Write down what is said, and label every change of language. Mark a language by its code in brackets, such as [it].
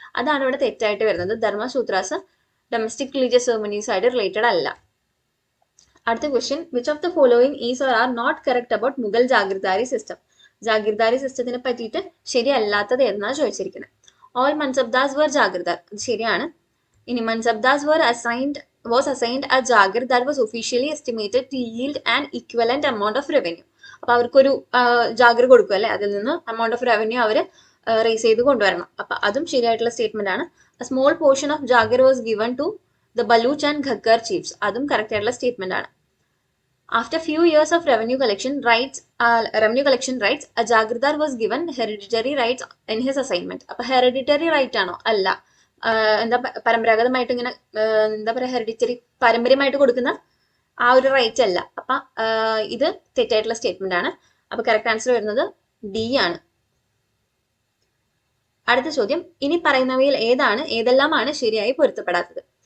[ml] അതാണ് ഇവിടെ തെറ്റായിട്ട് വരുന്നത്. ധർമ്മസൂത്രാസ് ഡൊമസ്റ്റിക് റിലീജിയസ് സെറമണീസ് ആയിട്ട് റിലേറ്റഡ് അല്ല. [en] അടുത്ത question, which of the following is or are not correct about Mughal jagirdari system? [ml] Jagirdari സിസ്റ്റത്തിനെ പറ്റിയിട്ട് ശരിയല്ലാത്തത് എന്നാണ് ചോദിച്ചിരിക്കുന്നത്. [en] All mansabdars were jagirdar. [ml] അത് ശരിയാണ്. [en] ഇനി mansabdars was assigned a jagir that was officially estimated to yield an equivalent amount of revenue. [ml] അപ്പൊ അവർക്കൊരു ജാഗിർ കൊടുക്കും അല്ലെ, അതിൽ നിന്ന് [en] amount of revenue [ml] our raise ചെയ്ത് കൊണ്ടുവരണം. അപ്പൊ അതും ശരിയായിട്ടുള്ള സ്റ്റേറ്റ്മെന്റ് ആണ്. [en] A small portion of jagir was given to the Baluch and Ghakkar chiefs. [ml] അതും കറക്റ്റ് ആയിട്ടുള്ള സ്റ്റേറ്റ്മെന്റ് ആണ്. [en] After few years of revenue collection rights, a jagirdar was given hereditary rights in his assignment. [ml] അപ്പൊ hereditary right ആണോ? അല്ല. എന്താ പരമ്പരാഗതമായിട്ട് ഇങ്ങനെ എന്താ പറയാ ഹെറിഡിറ്ററി പാരമ്പര്യമായിട്ട് കൊടുക്കുന്ന ആ ഒരു റൈറ്റ് അല്ല. അപ്പൊ ഇത് തെറ്റായിട്ടുള്ള സ്റ്റേറ്റ്മെന്റ് ആണ്. അപ്പൊ കറക്റ്റ് ആൻസർ വരുന്നത് ഡി ആണ്. അടുത്ത ചോദ്യം, ഇനി പറയുന്നവയിൽ ഏതെല്ലാമാണ് ശരിയായി പൊരുത്തപ്പെടാത്തത്?